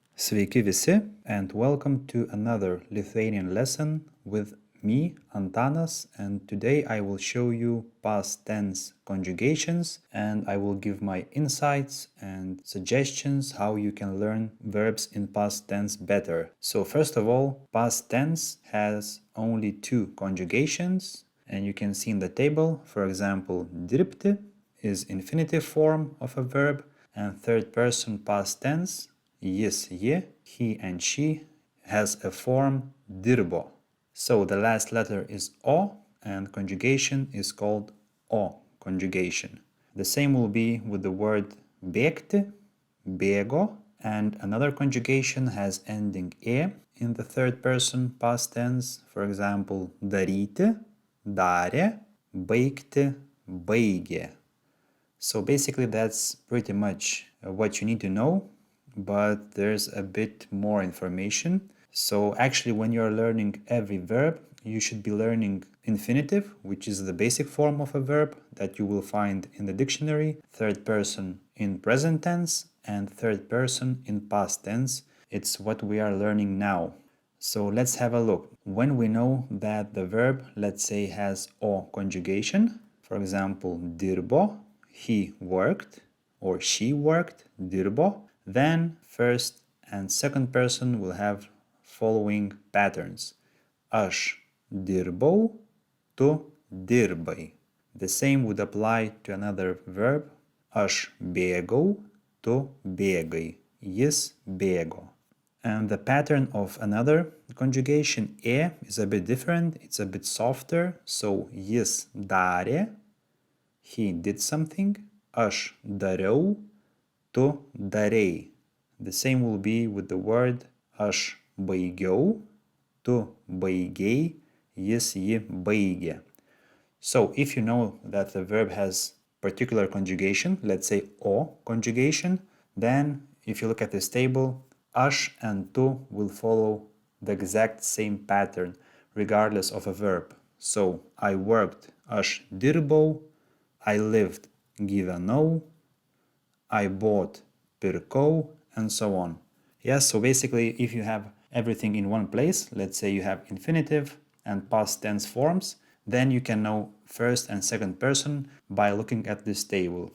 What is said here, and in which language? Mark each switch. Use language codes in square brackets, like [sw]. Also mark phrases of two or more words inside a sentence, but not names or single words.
[lt] Sveiki visi, [en] and welcome to another Lithuanian lesson with me, Antanas, and today I will show you past tense conjugations and I will give my insights and suggestions how you can learn verbs in past tense better. So first of all, past tense has only two conjugations, and you can see in the table, for example, dirbti is infinitive form of a verb, and third person past tense, [lt] jis, ji, [en] he and she, has a form dirbo. So the last letter is o, and conjugation is called o conjugation. The same will be with the word [lt] bėgti, bėgo, [en] and another conjugation has ending e in the third person past tense. For example, [lt] daryti, darė, baigti, baigė. [en] So basically that's pretty much what you need to know, but there's a bit more information. So actually when you're learning every verb, you should be learning infinitive, which is the basic form of a verb that you will find in the dictionary, third person in present tense, and third person in past tense. It's what we are learning now. So let's have a look. When we know that the verb, let's say, has o conjugation, for example, dirbo, he worked, or she worked, dirbo, then first and second person will have following patterns. [lt] Aš dirbau, tu dirbai. [en] The same would apply to another verb. [lt] Aš bėgau, tu bėgai. Jis bėgo. [en] And the pattern of another conjugation, e, is a bit different. It's a bit softer. So [lt] jis darė, [en] he did something. [lt] Aš dariau, tu darei. [en] The same will be with the word [lt] aš baigiau, tu baigei, jis, ji baigė. [en] So if you know that the verb has particular conjugation, let's say o conjugation, then if you look at this table, aš and tu will follow the exact same pattern regardless of a verb. So I worked, [lt] aš dirbau, [en] I lived, gyvenau, I bought, pirkau, and so on. Yes, so basically if you have everything in one place, let's say you have infinitive and past tense forms, then you can know first and second person by looking at this table.